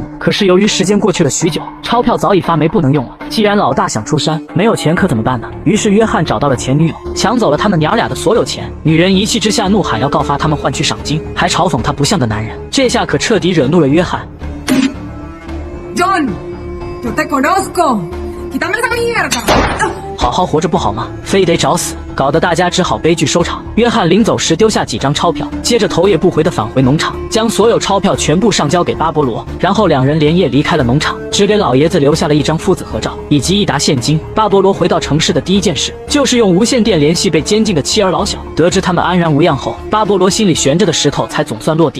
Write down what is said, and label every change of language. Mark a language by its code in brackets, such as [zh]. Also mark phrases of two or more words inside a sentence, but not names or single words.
[zh] 可是由于时间过去了许久，钞票早已发霉不能用了。既然老大想出山，没有钱可怎么办呢？于是约翰找到了前女友，抢走了他们娘俩的所有钱。女人一气之下怒喊要告发他们换取赏金，还嘲讽他不像个男人。这下可彻底惹怒了约翰。 [es] John, yo te conozco. Quítame esa mierda. [zh] 好好活着不好吗？非得找死，搞得大家只好悲剧收场。约翰临走时丢下几张钞票，接着头也不回地返回农场，将所有钞票全部上交给巴勃罗，然后2人连夜离开了农场，只给老爷子留下了一张父子合照以及1沓现金。巴勃罗回到城市的第一件事就是用无线电联系被监禁的妻儿老小，得知他们安然无恙后，巴勃罗心里悬着的石头才总算落地。